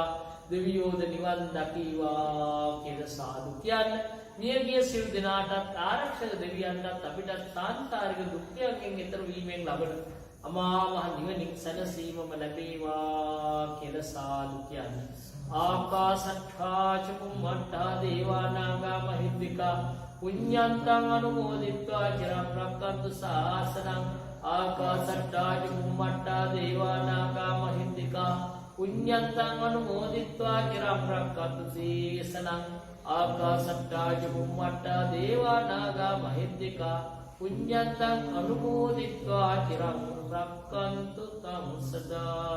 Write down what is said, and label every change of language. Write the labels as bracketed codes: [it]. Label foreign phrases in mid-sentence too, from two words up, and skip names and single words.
[si] දෙවියෝද නිවන් දකීවා කියලා සාදු කියන්නේ. මියගිය සියලු දෙනාටත් ආරක්ෂක දෙවියන්ටත් අපිටත් සාංසාරික දුක්ඛයෙන් ඈතර වීමෙන් ලබන අමා මහ නිවනින් සැනසීමම ලැබේවා කියලා සාදු කියන්නේ. [pi] ආකාශට්ඨා චුම්මට්ඨා දේවා නාග මහිද්దికා පුඤ්ඤන්තං අනුමෝදිත්වා චිරං රක්ඛන්තු ශාසනං. ආකාශට්ඨා චුම්මට්ඨා දේවා නාග මහිද්దికා පුඤ්ඤන්තං අනුමෝදිත්වා චිරං රක්ඛන්තු ශාසනං. ආකාශට්ඨා චුම්මට්ඨා දේවා නාග මහිද්దికා පුඤ්ඤන්තං අනුමෝදිත්වා චිරං රක්ඛන්තු තං සදා.